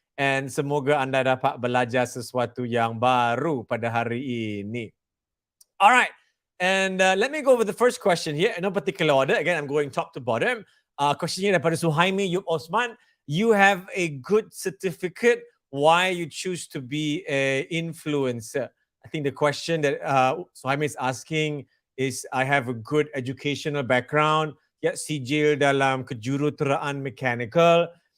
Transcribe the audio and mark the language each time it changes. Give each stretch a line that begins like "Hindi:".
Malay: And semoga anda dapat belajar sesuatu yang baru pada hari ini.
English: All right. And let me go over the first question here in no particular order. Again, I'm going top to bottom.
Malay: Questionnya daripada Suhaimi Yub Osman.
English: You have a good certificate. Why you choose to be an influencer? I think the question that Suhaimi is asking is, I have a good educational background.
Malay: Sijil dalam kejuruteraan mechanical.